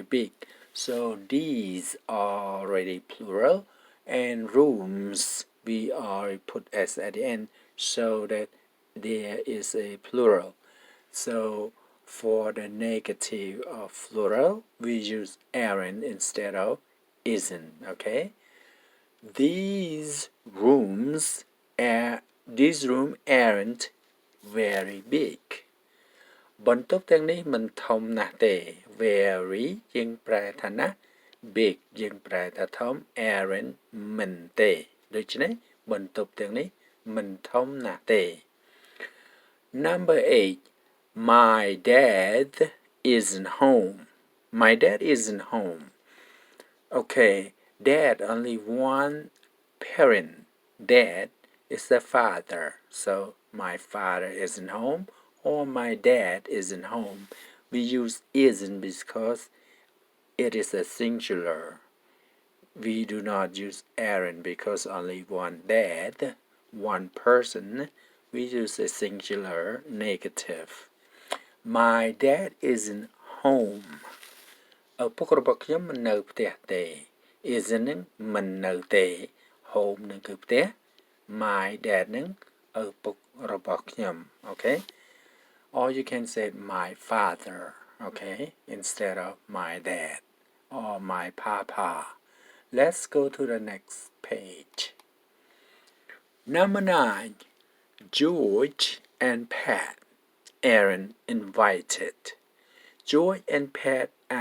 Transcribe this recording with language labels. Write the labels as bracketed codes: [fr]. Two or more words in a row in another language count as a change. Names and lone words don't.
[en] big so these are already plural and rooms we are put s at the end so that there is a plural so for the negative of plural we use aren't instead of isn't okay these rooms aren't very big [km] បន្ទប់ទាំងនេះមិនធំណាស់ទេ very យើងប្រែថាណាស់ big យើងប្រែថាធំ aren't មិនទេដូច្នេះបន្ទប់ទាំងនេះមិនធំណាស់ទេ [en] number 8 my dad isn't home my dad isn't home okay dad only one parent dad is the father so my father isn't home or my dad isn't home we use isn't because it is a singular we do not use aren't because only one dad one person we use a singular negative my dad isn't home [km] ឪពុករបស់ខ្ញុំមិននៅផ្ទះទេ [en] isn't [km] នឹងមិននៅទេ [en] home [km] នឹងគឺផ្ទះ [en] my dad [km] នឹងឪពុករបស់ខ្ញុំ [en] okay or you can say my father okay instead of my dad or my papa let's go to the next page number 9 George and Pat aren't invited George and Pat